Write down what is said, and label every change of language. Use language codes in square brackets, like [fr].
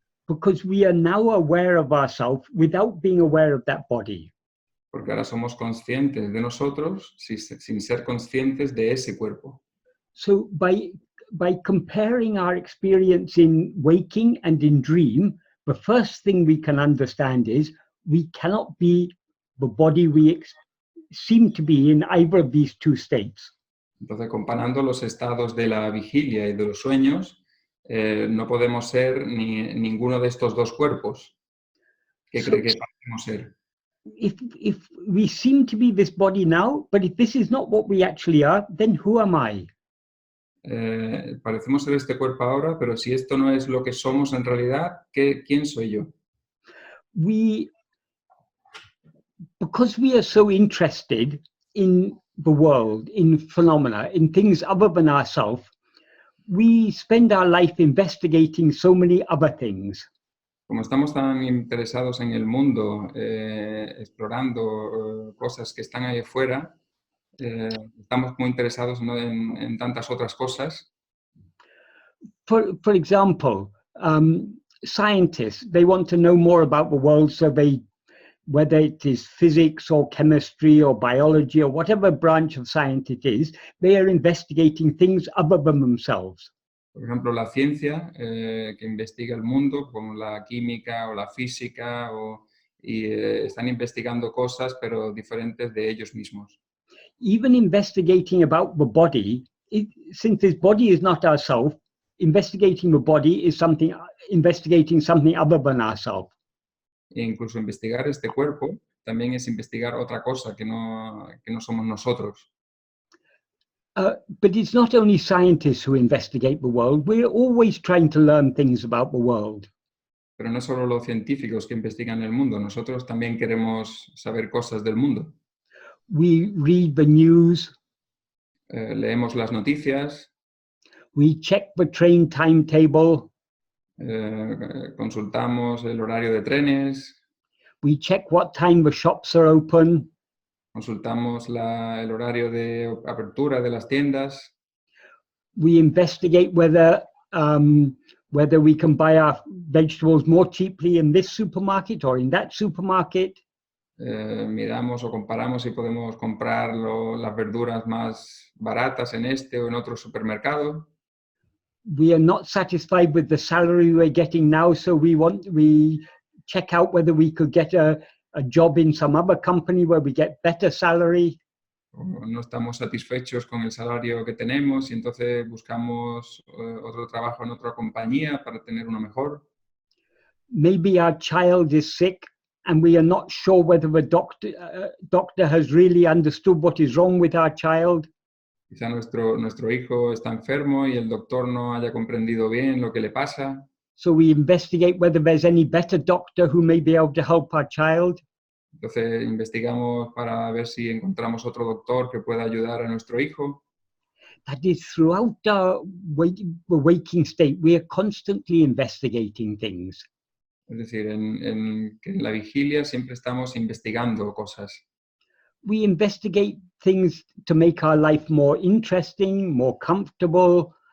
[en] Because we are now aware of ourselves without being aware of that body. [es] porque ahora somos conscientes de nosotros sin ser conscientes de ese cuerpo. [en] So by comparing our experience in waking and in dream, the first thing we can understand is we cannot be the body we seem to be in either of these two states. [es] Entonces, comparando los estados de la vigilia y de los sueños, no podemos ser ninguno de estos dos cuerpos que cree que podemos ser. [en] If we seem to be this body now, but if this is not what we actually are, then who am I? [es] Parecemos ser este cuerpo ahora, pero si esto no es lo que somos en realidad, ¿quién soy yo? [en] Because we are so interested in the world, in phenomena, in things other than ourselves, we spend our life investigating so many other things. [es] Como estamos tan interesados en el mundo, explorando cosas que están ahí afuera, estamos muy interesados, ¿no?, en tantas otras cosas. [en] For example, scientists, they want to know more about the world, so whether it is physics or chemistry or biology or whatever branch of science it is, they are investigating things other than themselves. [es] Por ejemplo, la ciencia que investiga el mundo, como la química o la física, están investigando cosas, pero diferentes de ellos mismos. [en] Even investigating about the body, since this body is not ourself, investigating the body is investigating something other than ourselves. [es] E incluso investigar este cuerpo también es investigar otra cosa que no somos nosotros. [en] But it's not only scientists who investigate the world. We're always trying to learn things about the world. [es] Pero no solo los científicos que investigan el mundo, nosotros también queremos saber cosas del mundo. [en] We read the news. [es] Leemos las noticias. [en] We check the train timetable. [es] Consultamos el horario de trenes. [en] We check what time the shops are open. [es] Consultamos el horario de apertura de las tiendas. [en] We investigate whether we can buy our vegetables more cheaply in this supermarket or in that supermarket. [es] Miramos o comparamos si podemos comprar las verduras más baratas en este o en otro supermercado. [en] We are not satisfied with the salary we're getting now, so we check out whether we could get a job in some other company where we get better salary. [es] No estamos satisfechos con el salario que tenemos y entonces buscamos otro trabajo en otra compañía para tener uno mejor. [en] Maybe our child is sick and we are not sure whether the doctor has really understood what is wrong with our child. [es] Quizá nuestro hijo está enfermo y el doctor no haya comprendido bien lo que le pasa. [en] So we investigate whether there's any better doctor who may be able to help our child. [es] Entonces investigamos para ver si encontramos otro doctor que pueda ayudar a nuestro hijo. [en] That is, throughout the waking state, we are constantly investigating things. [es] Es decir, en la vigilia siempre estamos investigando cosas. [en] We investigate things to make our life more interesting, more comfortable,